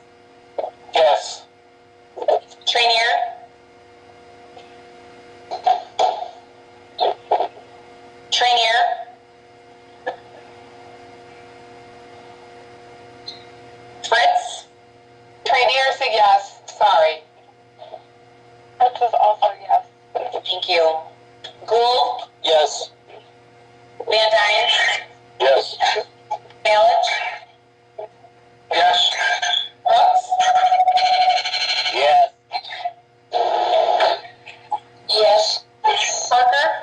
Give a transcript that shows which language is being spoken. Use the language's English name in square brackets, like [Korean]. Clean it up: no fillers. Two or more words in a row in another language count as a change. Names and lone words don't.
[English] Yes. Trainier? Trainier? Fritz? Trainier said yes. Sorry. Fritz was also yes. Thank you. Gould? Yes. Van Dyne? Yes. Balich? Yes. Brooks? Yes. Yes. Parker?